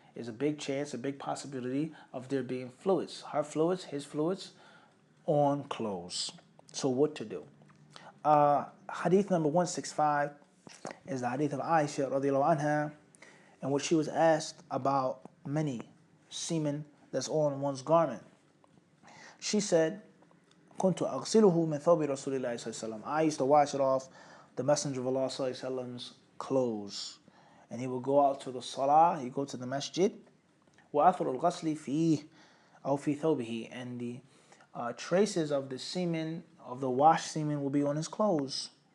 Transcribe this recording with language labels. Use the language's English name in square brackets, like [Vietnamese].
[English] There's a big chance, a big possibility of there being fluids, her fluids, his fluids, on clothes. So what to do? Hadith number 165 is the hadith of Aisha radiallahu anha, in which she was asked about many semen that's on one's garment. She said, [Arabic] كنت أغسله من ثوب رسول الله صلى الله عليه وسلم. [English] I used to wash it off the Messenger of Allah [Arabic] صلى الله عليه وسلم's [English] clothes. And he would go out to the salah, he'd go to the masjid, [Arabic] وأثر الغسل فيه أو في ثوبه, [English] and the traces of the semen, of the washed semen, will be on his clothes.